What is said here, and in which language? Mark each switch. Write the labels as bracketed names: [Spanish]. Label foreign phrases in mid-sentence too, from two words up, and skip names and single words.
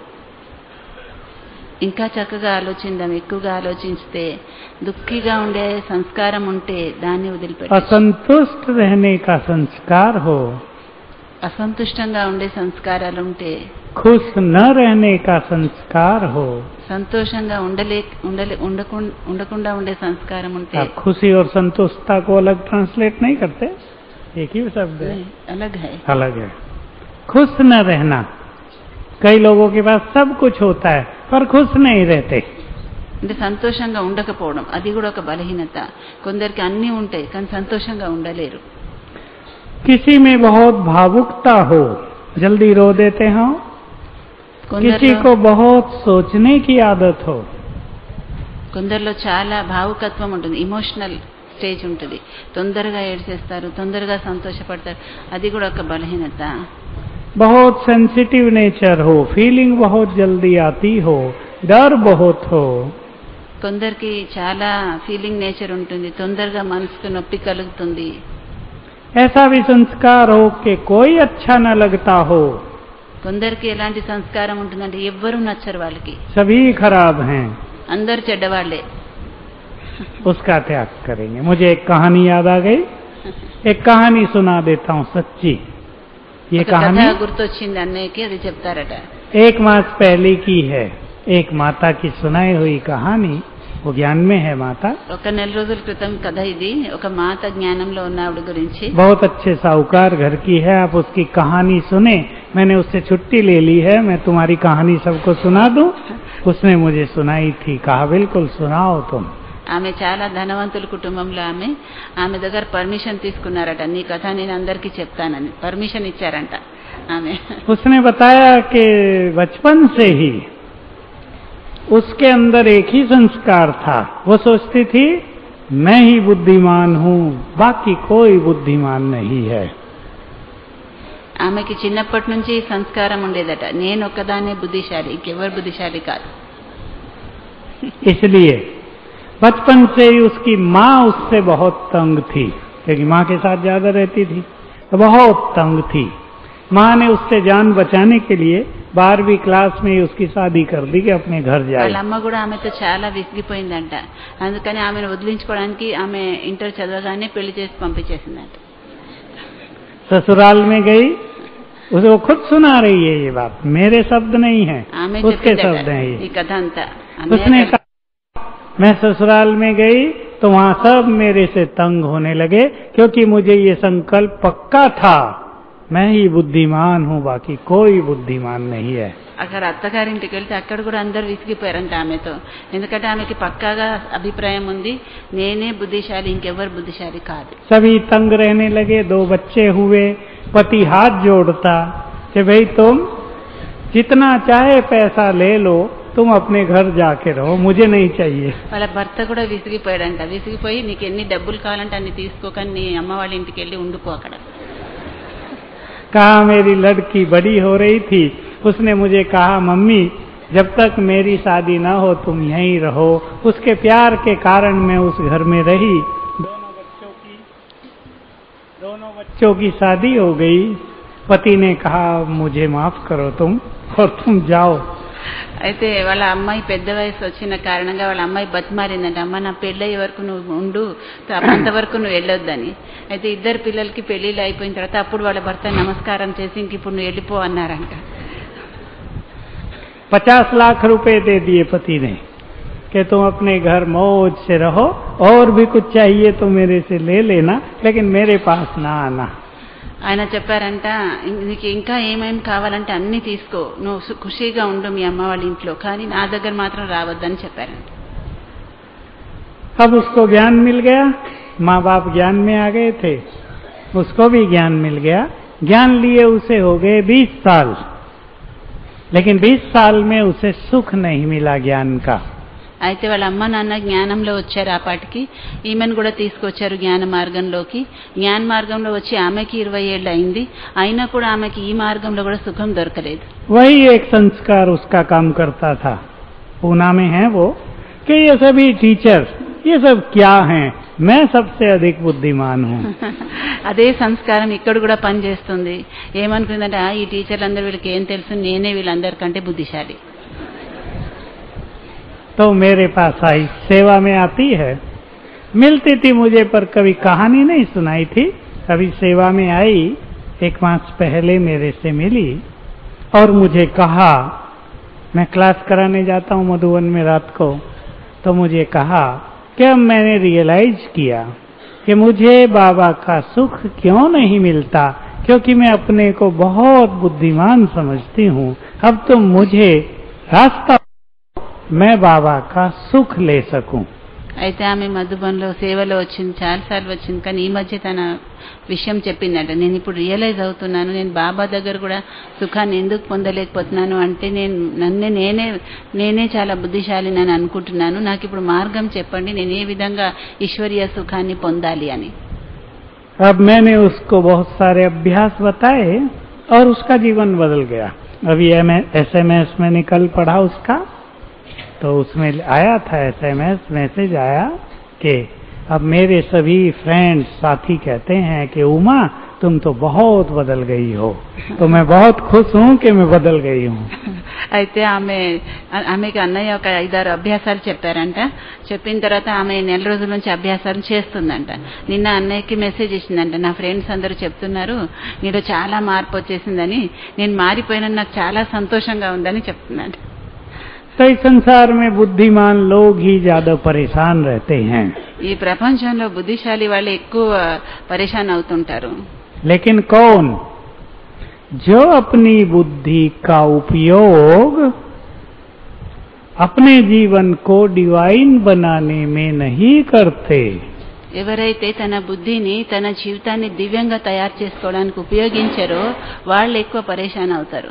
[Telugu] ఇంకా చక్కగా ఆలోచిద్దాం. ఎక్కువగా ఆలోచిస్తే దుఃఖిగా ఉండే సంస్కారం ఉంటే దాన్ని వదిలిపెట్టచ్చు. [Hindi] असंतुष्ट रहने का संस्कार हो, [Telugu] అసంతుష్టంగా ఉండే సంస్కారాలు ఉంటే, [Hindi] खुश न रहने का संस्कार हो. [Telugu] సంతోషంగా ఉండకుండా ఉండే సంస్కారం ఉంటే. [Hindi] आप खुशी और संतुष्टता को अलग ट्रांसलेट नहीं करते, एक ही शब्द है. अलग है. अलग है. खुश न रहना, कई लोगों के पास सब कुछ होता है पर खुश नहीं रहते. [Telugu] అంటే సంతోషంగా ఉండకపోవడం అది కూడా ఒక బలహీనత. కొందరికి అన్నీ ఉంటాయి కానీ సంతోషంగా ఉండలేరు. [Hindi] किसी में बहुत भावुकता हो, जल्दी रो देते हो. किसी को बहुत सोचने की आदत हो. [Telugu] కొందరిలో చాలా భావుకత్వం ఉంటుంది, [English] emotional stage [Telugu] ఉంటుంది. తొందరగా ఏడ్చేస్తారు, తొందరగా సంతోషపడతారు, అది కూడా ఒక బలహీనత. [Hindi] बहुत [English] sensitive nature [Hindi] हो, फीलिंग बहुत जल्दी आती हो, डर बहुत हो, [Telugu] కొందరికి చాలా [English] feeling nature [Telugu] ఉంటుంది, తొందరగా మనసుకు నొప్పి కలుగుతుంది. [Hindi] ऐसा भी संस्कार हो कि कोई अच्छा न लगता हो, [Telugu] కొందరికి ఎలాంటి సంస్కారం ఉంటుందంటే ఎవ్వరూ నచ్చరు వాళ్ళకి, [Hindi] सभी खराब हैं, [Telugu] అందరు చెడ్డవాళ్లే. [Hindi] उसका त्याग करेंगे. मुझे एक कहानी याद आ गई, एक कहानी सुना देता हूँ सच्ची. ये [Telugu] ఒక కథ [Hindi] कहानी [Telugu] గుర్తొచ్చింది అన్నయ్యకి, అది చెప్తారట. [Hindi] एक मास पहले की है. एक माता की सुनाई हुई कहानी, वो ज्ञान में है माता. [Telugu] ఒక నెల రోజుల క్రితం కథ ఇది. ఒక మాత జ్ఞానంలో ఉన్న ఆవిడ గురించి. [Hindi] बहुत अच्छे साहूकार घर की है, आप उसकी कहानी सुने. मैंने उससे छुट्टी ले ली है, मैं तुम्हारी कहानी सबको सुना दूं. उसने मुझे सुनाई थी, कहा बिल्कुल सुनाओ तुम. [Telugu] ఆమె చాలా ధనవంతుల కుటుంబంలో ఆమె దగ్గర పర్మిషన్ తీసుకున్నారట, నీ కథ నేను అందరికీ చెప్తానని పర్మిషన్ ఇచ్చారంట ఆమె. [Hindi] उसने बताया कि बचपन से ही उसके अंदर एक ही संस्कार था. वो सोचती थी मैं ही बुद्धिमान हूँ, बाकी कोई बुद्धिमान नहीं है. [Telugu] ఆమెకి చిన్నప్పటి నుంచి ఈ సంస్కారం ఉండేదట, నేను ఒక్కదానే బుద్ధిశాలి, ఇంకెవరు బుద్ధిశాలి కాదు. [Hindi] इसलिए बचपन से ही उसकी माँ उससे बहुत तंग थी, क्योंकि माँ के साथ ज्यादा रहती थी, तो बहुत तंग थी. माँ ने उससे जान बचाने के लिए 12वीं क्लास में ही उसकी शादी कर दी कि अपने घर जाए. [Telugu] వాళ్ళ అమ్మ కూడా ఆమెతో చాలా విసిగిపోయిందంట. అందుకని ఆమెను వదిలించుకోవడానికి ఆమె ఇంటర్ చదవగానే పెళ్లి చేసి పంపించేసిందంట. [Hindi] ससुराल में गई, उसे वो खुद सुना रही है ये बात, मेरे शब्द नहीं है, [Telugu] ఆమె [Hindi] उसके शब्द [Telugu] చెప్పిందట [Hindi] हैं [Telugu] ఈ [Hindi] ये. [Telugu] కథ అంతా. [Hindi] उसने कहा मैं ससुराल में गई तो वहाँ सब मेरे से तंग होने लगे, क्योंकि मुझे ये संकल्प पक्का था मैं ही बुद्धिमान हूँ, बाकी कोई बुद्धिमान नहीं है. [Telugu] అక్కడ అత్తగారింటికి వెళ్తే అక్కడ కూడా అందరు విసిగిపోయారంట ఆమెతో. ఎందుకంటే ఆమెకి పక్కాగా అభిప్రాయం ఉంది, నేనే బుద్ధిశాలి, ఇంకెవరు బుద్ధిశాలి కాదు. [Hindi] सभी तंग रहने लगे. 2 बच्चे हुए. पति हाथ जोड़ता कि भाई तुम जितना चाहे पैसा ले लो, तुम अपने घर जाके रहो, मुझे नहीं चाहिए. [Telugu] వాళ్ళ భర్త కూడా విసిగిపోయాడంట. విసిగిపోయి నీకు ఎన్ని డబ్బులు కావాలంటే అన్ని తీసుకోకని నీ అమ్మ వాళ్ళ ఇంటికి వెళ్ళి ఉండిపో అక్కడ. [Hindi] कहा मेरी लड़की बड़ी हो रही थी, उसने मुझे कहा मम्मी जब तक मेरी शादी ना हो तुम यहीं रहो. उसके प्यार के कारण मैं उस घर में रही. दोनों बच्चों की शादी हो गई. पति ने कहा मुझे माफ करो तुम, और तुम जाओ. [Telugu] అయితే వాళ్ళ అమ్మాయి పెద్ద వయసు వచ్చిన కారణంగా వాళ్ళ అమ్మాయి బతిమారిందంట, అమ్మ నా పెళ్ళయ్యే వరకు నువ్వు ఉండు, అంతవరకు నువ్వు వెళ్ళొద్దని. అయితే ఇద్దరు పిల్లలకి పెళ్లిళ్ళు అయిపోయిన తర్వాత అప్పుడు వాళ్ళ భర్త నమస్కారం చేసి ఇంక ఇప్పుడు నువ్వు వెళ్ళిపో అన్నారంట. [Hindi] 50 लाख रुपए दे दिए पति ने कि तुम अपने घर मौज से रहो, और भी कुछ चाहिए तो मेरे से ले लेना, लेकिन मेरे पास ना आना. [Telugu] ఆయన చెప్పారంట, నీకు ఇంకా ఏమేమి కావాలంటే అన్ని తీసుకో, నువ్వు ఖుషీగా ఉండు మీ అమ్మ వాళ్ళ ఇంట్లో, కానీ నా దగ్గర మాత్రం రావద్దని చెప్పారంట. [Hindi] अब उसको ज्ञान मिल गया. माँ बाप ज्ञान में आ गए थे, उसको भी ज्ञान मिल गया. ज्ञान लिए उसे हो गए 20 साल, लेकिन 20 साल में उसे सुख नहीं मिला ज्ञान का. [Telugu] అయితే వాళ్ళ అమ్మ నాన్న జ్ఞానంలో వచ్చారు, ఆ పాటికి ఈమెను కూడా తీసుకొచ్చారు జ్ఞాన మార్గంలోకి. జ్ఞాన మార్గంలో వచ్చి ఆమెకి 20 ఏళ్ళు అయింది, అయినా కూడా ఆమెకి ఈ మార్గంలో కూడా సుఖం దొరకలేదు. [Hindi] वही एक संस्कार उसका काम करता था. पूना में है वो कि ये सभी टीचर ये सब क्या हैं, मैं सबसे अधिक बुद्धिमान हूँ. [Telugu] అదే సంస్కారం ఇక్కడ కూడా పనిచేస్తుంది. ఏమనుకుందంటే ఈ టీచర్లందరూ వీళ్ళకి ఏం తెలుసు, నేనే వీళ్ళందరికంటే బుద్ధిశాలి. [Hindi] तो मेरे पास आई, सेवा में आती है, मिलती थी मुझे, पर कभी कहानी नहीं सुनाई थी. कभी सेवा में आई, 1 मास पहले मेरे से मिली और मुझे कहा, मैं क्लास कराने जाता हूँ मधुबन में रात को, तो मुझे कहा कि अब मैंने रियलाइज किया कि मुझे बाबा का सुख क्यों नहीं मिलता, क्योंकि मैं अपने को बहुत बुद्धिमान समझती हूँ. अब तुम मुझे रास्ता मैं बाबा का सुख ले सकूं. [Telugu] అయితే ఆమె మధుబన్లో సేవలో వచ్చింది, చాలాసార్లు వచ్చింది, కానీ ఈ మధ్య తన విషయం చెప్పిందంట, నేను ఇప్పుడు రియలైజ్ అవుతున్నాను, నేను బాబా దగ్గర కూడా సుఖాన్ని ఎందుకు పొందలేకపోతున్నాను అంటే నేనే చాలా బుద్ధిశాలిని అని అనుకుంటున్నాను, నాకు ఇప్పుడు మార్గం చెప్పండి, నేను ఏ విధంగా ఈశ్వరీయ సుఖాన్ని పొందాలి అని. [Hindi] अब मैंने उसको बहुत सारे अभ्यास बताए और उसका जीवन बदल गया. अभी SMS मैंने कल पढ़ा उसका, तो उसमें आया था [English] SMS message [Hindi] आया कि अब मेरे सभी फ्रेंड्स साथी कहते हैं कि उमा तुम तो बहुत बदल गई हो, तो मैं बहुत खुश हूँ कि मैं बदल गई हूँ। [Telugu] అయితే ఆమెకి అన్నయ్య ఒక 5-6 అభ్యాసాలు చెప్పారంట. చెప్పిన తర్వాత ఆమె నెల రోజుల నుంచి అభ్యాసాలు చేస్తుందంట. నిన్న అన్నయ్యకి మెసేజ్ ఇచ్చిందంట, నా ఫ్రెండ్స్ అందరూ చెప్తున్నారు నీలో చాలా మార్పు వచ్చేసిందని, నేను మారిపోయినా నాకు చాలా సంతోషంగా ఉందని చెప్తుందంట. [Hindi] तो इस संसार में बुद्धिमान लोग ही ज्यादा परेशान रहते हैं, [Telugu] ఈ ప్రపంచంలో బుద్ధిశాలి వాళ్ళు ఎక్కువ పరేషాన్ అవుతుంటారు. [Hindi] लेकिन कौन? जो अपनी बुद्धि का उपयोग अपने जीवन को डिवाइन बनाने में नहीं करते, [Telugu] ఎవరైతే తన బుద్ధిని తన జీవితాన్ని దివ్యంగా తయారు చేసుకోవడానికి ఉపయోగించారో వాళ్ళు ఎక్కువ పరేషాన్ అవుతారు.